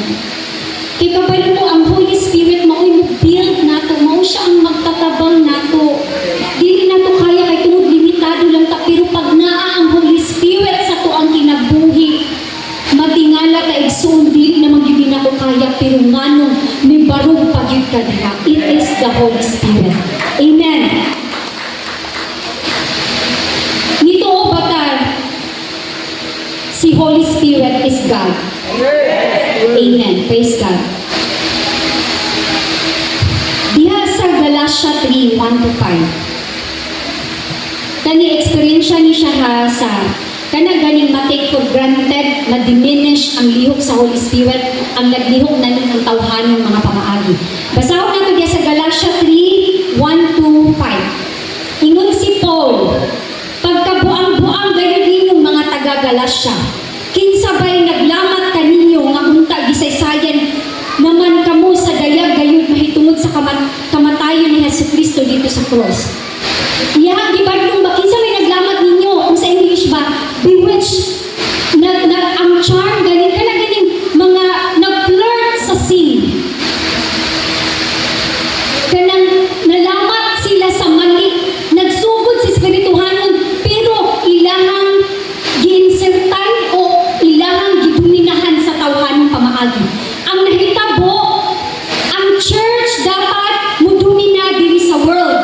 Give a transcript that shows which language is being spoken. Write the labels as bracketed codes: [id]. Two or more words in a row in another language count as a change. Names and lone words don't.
[ceb] Kay kabalo mo ang Holy Spirit mao'y build nato, mao siya ang magtatabang nato. Dili nato kaya kay tungod limitado lang ta, pero pag naa ang Holy Spirit sa to ang kinabuhi, matingala ka igsuon, dili naman gyud nako kaya, pero nganong may barog pa gyud ka diha. [en] It is the Holy Spirit. [ceb] Amen. Nito o bata, si Holy Spirit [en] is God. Amen. Praise God. [ceb] Diha sa Galatia 3:1-5. Kani experience ni siya ha sa kana ganing ma- [en] take for granted, [ceb] ma-diminish ang lihok sa Holy Spirit, ang naglihok na ng tawhanon mga pamaagi. Basahon nato diha sa Galatia 3:1-5. Ingon si Paul, Galasya. Kinsabay naglamat kaninyo nga unta gisaysayan naman kamo sa dayag gayud mahitungod sa kamatayon ni Jesucristo dito sa cross. Yeah, di ba nung kinsa may naglamat ninyo kung sa English ba bewitched ang charm galing ka na galing mga nag-flirt sa sin. Kanang nalamat sila sa mali, nagsugod sa espirituhanon pero ilahang giinsertan o ilahang gidominahan sa tawhanong pamaagi. Ang nahitabo, ang church dapat mudumina diri sa world.